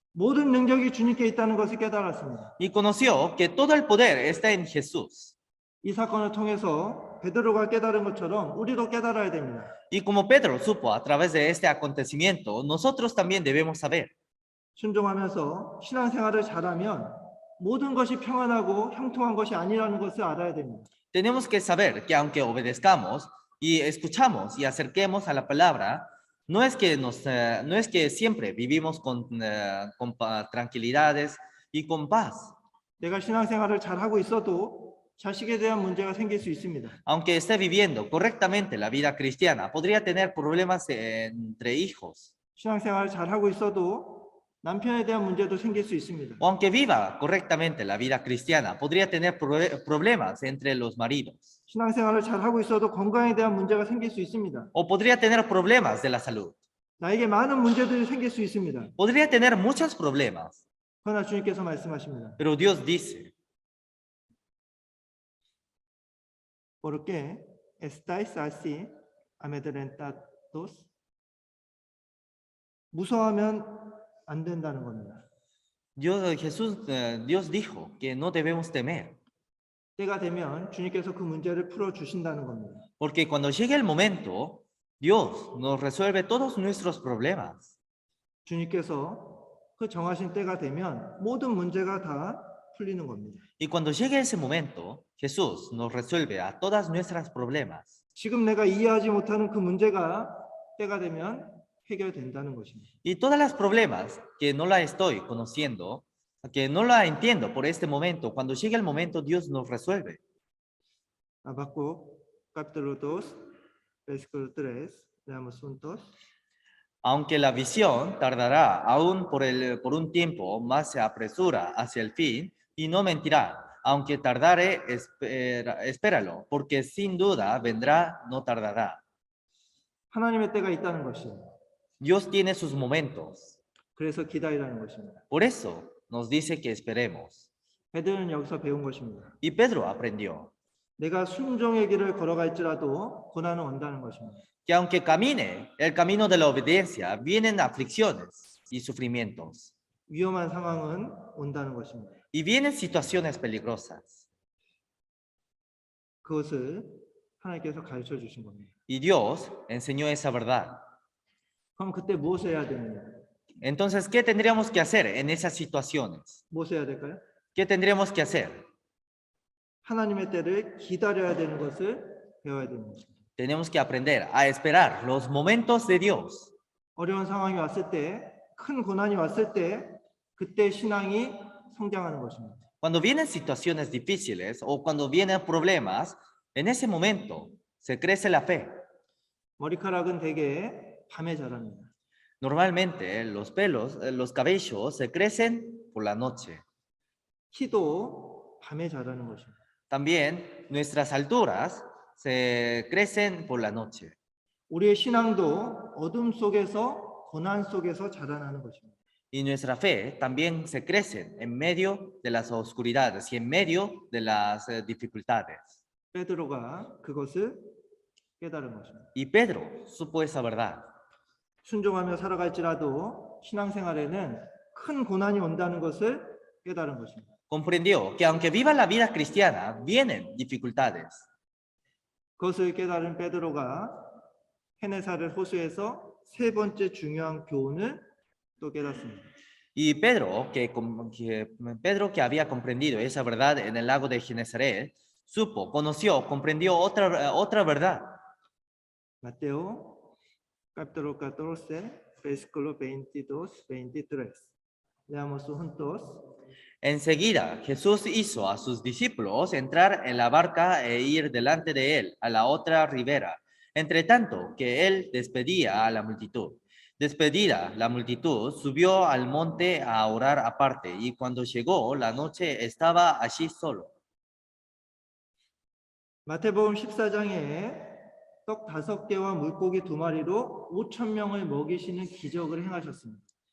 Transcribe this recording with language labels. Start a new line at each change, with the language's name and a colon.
Korean: 모든 능력이 주님께 있다는 것을 깨달았습니다.
Spanish: y conoció que todo el poder está en Jesús.
Korean: 이 사건을 통해서 베드로가 깨달은 것처럼 우리도 깨달아야 됩니다.
Spanish: Y como Pedro supo a través de este acontecimiento, nosotros también debemos saber.
Korean: 순종하면서 신앙생활을 잘하면 모든 것이 평안하고 형통한 것이 아니라는 것을 알아야 됩니다.
Spanish: Tenemos que saber que aunque obedezcamos y escuchamos y acerquemos a la palabra, no es que siempre vivimos con tranquilidades y con paz.
Korean: 내가 신앙생활을 잘하고 있어도 자식에 대한 문제가 생길 수 있습니다.
Spanish: Aunque esté viviendo correctamente la vida cristiana, podría tener problemas entre hijos.
Korean: 신앙생활을 잘하고 있어도 남편에 대한 문제도 생길 수 있습니다.
Spanish: O aunque viva correctamente la vida cristiana, podría tener problemas entre los maridos.
Korean: 신앙생활을 잘하고 있어도 건강에 대한 문제가 생길 수 있습니다.
Spanish: O podría tener problemas de la salud.
Korean: 나에게 많은 문제들이 생길 수 있습니다.
Spanish: Podría tener muchos problemas.
Korean: 그러나 주님께서 말씀하십니다.
Spanish: Pero Dios dice, ¿Por qué estáis así amedrentados?
Korean: 무서워하면 안 된다는 겁니다.
Spanish: Dios dijo que no debemos temer.
Korean: 때가 되면 주님께서 그 문제를 풀어 주신다는 겁니다.
Spanish: Porque cuando llegue el momento, Dios nos resuelve todos nuestros problemas.
Korean: 주님께서 그 정하신 때가 되면 모든 문제가 다 풀리는 겁니다.
Spanish: Y cuando llegue ese momento, Jesús nos resuelve a todas nuestros problemas.
Korean: 지금 내가 이해하지 못하는 그 문제가 때가 되면 해결된다는 것입니다.
Spanish: Y todos los problemas que no la estoy conociendo, que no la entiendo por este momento, cuando llegue el momento, Dios nos resuelve. Habacuc capítulo 2, versículo 3, leamos juntos. Aunque la visión tardará aún por un tiempo, más se apresura hacia el fin y no mentirá. Aunque tardare, espéralo, porque sin duda vendrá, no tardará.
Korean: 하나님의 때가 있다는 것이에요.
Spanish: Dios tiene sus momentos.
Korean: 그래서 기다리라는 것입니다.
Spanish: Por eso nos dice que esperemos.
Korean: 베드로는 여기서 배운 것입니다.
Spanish: Y Pedro aprendió
Korean: 내가 순종의 길을 걸어갈지라도 고난은 온다는 것입니다.
Spanish: que aunque camine el camino de la obediencia, vienen aflicciones y sufrimientos.
Korean: 위험한 상황은 온다는 것입니다.
Spanish: Y vienen situaciones peligrosas.
Korean: 그것을 하나님께서 가르쳐 주신 겁니다.
Spanish: Y Dios enseñó esa verdad.
Korean: 그럼 그때 무엇을 해야 되느냐?
Spanish: Entonces, ¿qué tendríamos que hacer en esas situaciones?
Korean: 무엇을 해야 될까요?
Spanish: ¿Qué tendríamos que hacer?
Korean: 하나님의 때를 기다려야 되는 것을 배워야 되는 것입니다.
Spanish: Tenemos que aprender a esperar los momentos de Dios.
Korean: 어려운 상황이 왔을 때, 큰 고난이 왔을 때, 그때 신앙이 성장하는 것입니다.
Spanish: Cuando vienen situaciones difíciles o cuando vienen problemas, en ese momento se crece la fe.
Korean: 머리카락은 대개 밤에 자랍니다.
Spanish: Normalmente los cabellos se crecen por la noche.
Korean: 키도 밤에 자라는 것입니다.
Spanish: También nuestras alturas se crecen por la noche.
Korean: 우리의 신앙도 어둠 속에서 고난 속에서 자라나는 것입니다.
Spanish: Y nuestra fe también se crece en medio de las oscuridades y en medio de las dificultades.
Korean: 베드로가 그것을 깨달은 것입니다.
Spanish: Y Pedro supo esa verdad.
Korean: 순종하며 살아갈지라도 신앙생활에는 큰 고난이 온다는 것을 깨달은 것입니다.
Spanish: Comprendió que aunque viva la vida cristiana, vienen dificultades.
Korean: 그것을 깨달은 베드로가 헤네사를 호수에서 세 번째 중요한 교훈을 또 깨닫습니다.
Spanish: Y Pedro, que había comprendido esa verdad en el lago de Genesaret, conoció, comprendió otra verdad. Mateo capítulo 14, versículo 22, 23. Leamos juntos. Enseguida Jesús hizo a sus discípulos entrar en la barca e ir delante de él a la otra ribera, entre tanto que él despedía a la multitud. Despedida la multitud, subió al monte a orar aparte, y cuando llegó la noche estaba allí solo.
Korean: 마태복음 14장에 떡 5개와 물고기 2마리로 5,000명을 먹이시는 기적을 행하셨습니다.